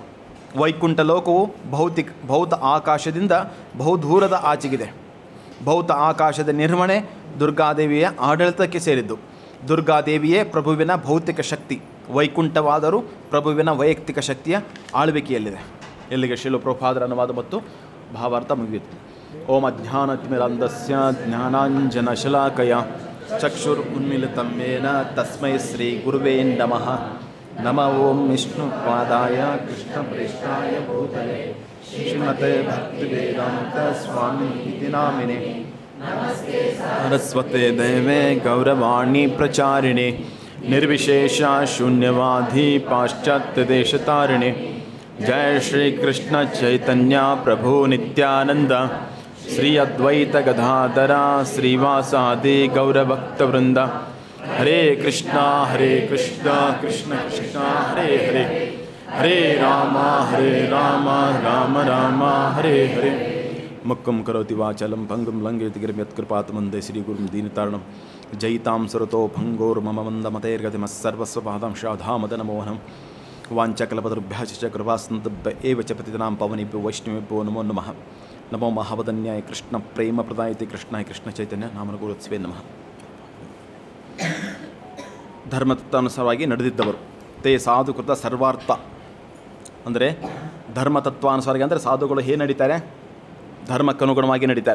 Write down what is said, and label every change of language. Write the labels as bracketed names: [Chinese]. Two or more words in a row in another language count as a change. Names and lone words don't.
[Kannada] ವೈಕುಂಠ ಲೋಕವು ಭೌತ ಆಕಾಶದಿಂದ ಬಹುದೂರದ ಆಚೆಗಿದೆ. ಭೌತ ಆಕಾಶದ ನಿರ್ವಹಣೆ ದುರ್ಗಾದೇವಿಯ ಆಡಳಿತಕ್ಕೆ ಸೇರಿದ್ದು. ದುರ್ಗಾದೇವಿಯೇ ಪ್ರಭುವಿನ ಭೌತಿಕ ಶಕ್ತಿ. ವೈಕುಂಠವಾದರೂ ಪ್ರಭುವಿನ ವೈಯಕ್ತಿಕ ಶಕ್ತಿಯ ಆಳ್ವಿಕೆಯಲ್ಲಿದೆ. ಇಲ್ಲಿಗೆ ಶ್ರೀಲ ಪ್ರಭುಪಾದರ ಅನುವಾದ ಮತ್ತು ಭಾವಾರ್ಥ ಮುಗಿಯಿತು. [Sanskrit] ಓಂ ಅಜ್ಞಾನತಿಮಿರಂಧಸ್ಯ ಜ್ಞಾನಾಂಜನಶಲಾಕಯ ಚಕ್ಷುರುನ್ಮಿಲಿತಂ ಯೇನ ತಸ್ಮೈ ಶ್ರೀ ಗುರುವೇ ನಮಃ. ನಮಃ ಓಂ ವಿಷ್ಣುಪಾದಾಯ ಕೃಷ್ಣಪ್ರೇಷ್ಠಾಯ ಭೂತಲೆ ಶ್ರೀಮತೆ ಭಕ್ತಿವೇದಾಂತ ಸ್ವಾಮಿ ಇತಿ ನಾಮಿನೇ. ಸರಸ್ವತೆ ದೇವೇ ಗೌರವಾಣಿ ಪ್ರಚಾರಿಣೆ ನಿರ್ವಿಶೇಷ ಶೂನ್ಯವಾದಿ ಪಾಶ್ಚಾತ್ಯ ದೇಶತಾರಿಣೆ. ಜಯ ಶ್ರೀ ಕೃಷ್ಣ ಚೈತನ್ಯ ಪ್ರಭು ನಿತ್ಯಾನಂದ ಶ್ರೀ ಅದ್ವೈತ ಗದಾಧರ ಶ್ರೀವಾಸಾದಿ ಗೌರಭಕ್ತವೃಂದ. ಹರೇ ಕೃಷ್ಣ ಕೃಷ್ಣ ಕೃಷ್ಣ ಹರೇ ಹರೇ, ಹರೇ ರಾಮ ರಾಮ ರಾಮ ಹರೇ ಹರೇ. ಮುಕ್ಕಂ ಕರೋತಿ ವಾಚಲಂ ಭಂಗಂ ಲಂಘಯತಿ ಗಿರಿಂ ಯತ್ಕೃಪಾತ್ ಮುಂದೆ ಶ್ರೀ ಗುರುಂ ದೀನತಾರಣಂ ಜಯಿತಾಂ ಸುರತೋ ಭಂಗೋರ್ ಮಮ ಮಂದ ಮತೈರ್ಗತಿಮಸ್ಸರ್ವಸ್ವಪಾದಾಂಶಾಧಾಮದ ನಮೋಹನಂ. ವಾಂಚಕಲಪತರುಭ್ಯಶ್ಚ ಕೃಪಾಸ್ನತುಭ್ಯ ಏವ ಚ ಪತಿತಾನಾಂ ಪವನೇಭ್ಯೋ ವೈಷ್ಣವೇಭ್ಯೋ ನಮೋ ನಮಃ. ನಮೋ ಮಹಾವದನ್ಯಾಯ ಕೃಷ್ಣ ಪ್ರೇಮ ಪ್ರದಾಯತೆ ಕೃಷ್ಣಾಯ ಕೃಷ್ಣ ಚೈತನ್ಯ ನಾಮನಗುರುತ್ಸವೇ ನಮಃ. [Kannada] ಧರ್ಮತತ್ವಾನುಸಾರವಾಗಿ ನಡೆದಿದ್ದವರು. [Sanskrit] ತೇ ಸಾಧುಕೃತ ಸರ್ವಾರ್ಥ [Kannada] ಅಂದರೆ ಧರ್ಮತತ್ವಾನುಸಾರವಾಗಿ ಅಂದರೆ ಸಾಧುಗಳು ಹೇಗೆ ನಡೀತಾರೆ? ಧರ್ಮಕ್ಕನುಗುಣವಾಗಿ ನಡೀತಾರೆ.